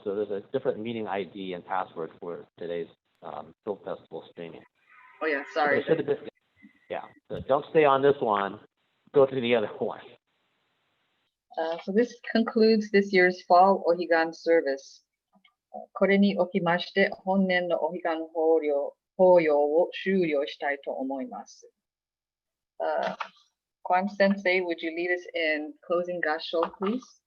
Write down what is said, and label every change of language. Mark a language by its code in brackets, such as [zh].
[en] So there's a different meeting ID and password for today's film festival streaming. Oh yeah, sorry. So so don't stay on this one. Go to the other one. So this concludes this year's Fall Ohigan service. [ja] これにおきまして本年のお彼岸法要を終了したいと思います。 [en] Kwan Sensei, would you lead us in closing gassho, please?